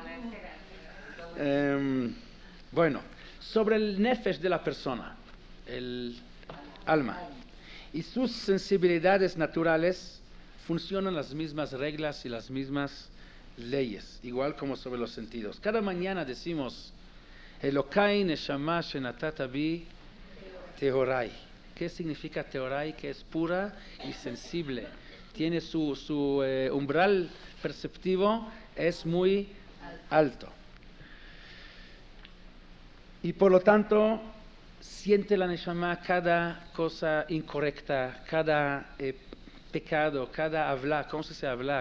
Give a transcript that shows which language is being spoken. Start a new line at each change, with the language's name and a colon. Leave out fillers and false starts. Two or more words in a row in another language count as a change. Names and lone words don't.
Spanish: Bueno, sobre el nefesh de la persona, el alma, y sus sensibilidades naturales, funcionan las mismas reglas y las mismas leyes, igual como sobre los sentidos. Cada mañana decimos:
Hebrew: אלוקי נשמה שנתת בי טהורה.
Spanish: ¿Qué significa tehorai? Que es pura y sensible. Tiene su umbral perceptivo, es muy alto. Y por lo tanto, siente la neshama cada cosa incorrecta, cada pecado, cada habla, ¿cómo se habla?